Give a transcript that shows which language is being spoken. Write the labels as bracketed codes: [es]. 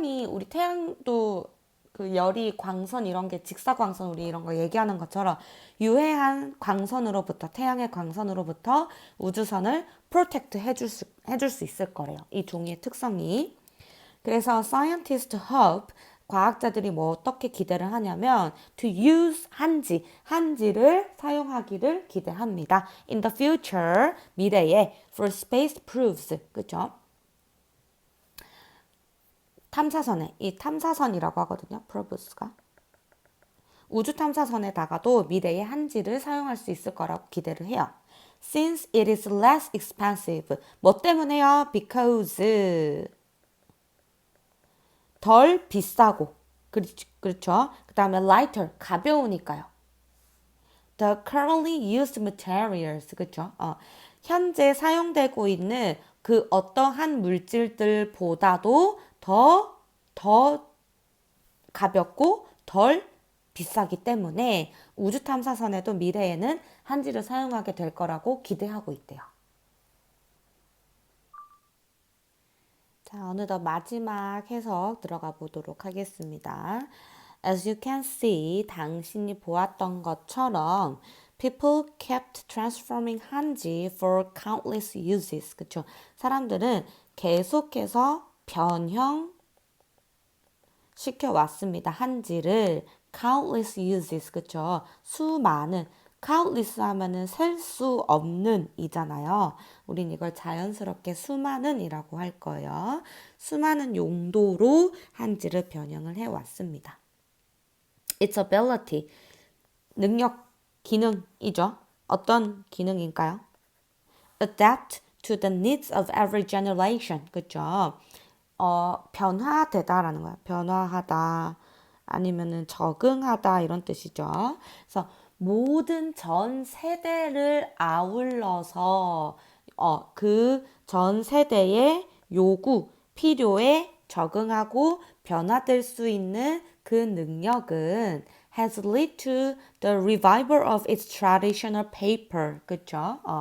[ko] 우리 태양도 그 열이 광선 이런 게 직사광선 우리 이런 거 얘기하는 것처럼 유해한 광선으로부터 태양의 광선으로부터 우주선을 프로텍트 해줄 수 있을 거래요. 이 종이의 특성이. 그래서 [en] scientists hope [ko] 과학자들이 뭐 어떻게 기대를 하냐면 [en] to use [ko] 한지를 사용하기를 기대합니다. [en] In the future [ko] 미래에 [en] for space proofs [ko] 그죠? 탐사선에 이 탐사선이라고 하거든요. 프로브스가 우주 탐사선에다가도 미래의 한지를 사용할 수 있을 거라고 기대를 해요. [en] Since it is less expensive. [ko] 뭐 때문에요? [en] Because [ko] 덜 비싸고 그렇죠. 그 다음에 [en] lighter [ko] 가벼우니까요. [en] The currently used materials [ko] 그렇죠. 현재 사용되고 있는 그 어떠한 물질들보다도 더 가볍고 덜 비싸기 때문에 우주 탐사선에도 미래에는 한지를 사용하게 될 거라고 기대하고 있대요. 자, 어느덧 마지막 해석 들어가 보도록 하겠습니다. [en] As you can see, [ko] 당신이 보았던 것처럼 [en] people kept transforming 한지 for countless uses. [ko] 그쵸? 사람들은 계속해서 변형 시켜왔습니다. 한지를 [en] countless uses. [ko] 그쵸? 수많은 countless 하면은 셀 수 없는 이잖아요. 우린 이걸 자연스럽게 수많은 이라고 할 거예요. 수많은 용도로 한지를 변형을 해왔습니다. [en] Its ability, [ko] 능력, 기능이죠. 어떤 기능일까요? [en] Adapt to the needs of every generation. [ko] 그죠? 변화되다라는 거야. 변화하다, 아니면은 적응하다 이런 뜻이죠. 그래서 모든 전 세대를 아울러서 그 전 세대의 요구, 필요에 적응하고 변화될 수 있는 그 능력은 [en] has led to the revival of its traditional paper. [ko] 그쵸?